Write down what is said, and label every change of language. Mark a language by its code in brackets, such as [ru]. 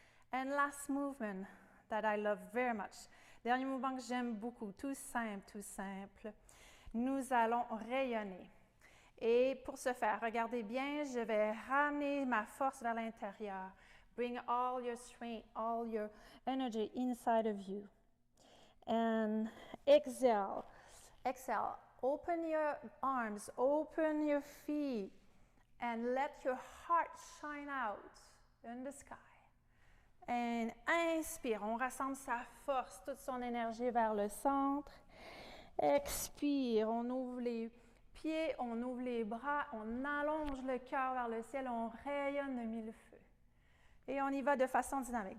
[en] And last movement that I love very much. [fr] Dernier mouvement que j'aime beaucoup, tout simple, tout simple. Nous allons rayonner. Et pour ce faire, regardez bien, je vais ramener ma force vers l'intérieur. [en] Bring all your strength, all your energy inside of you. And exhale. Exhale. Open your arms, open your feet, and let your heart shine out in the sky. [fr] Et inspire, on rassemble sa force, toute son énergie vers le centre. Expire, on ouvre les pieds, on ouvre les bras, on allonge le cœur vers le ciel, on rayonne de mille feux. Et on y va de façon dynamique.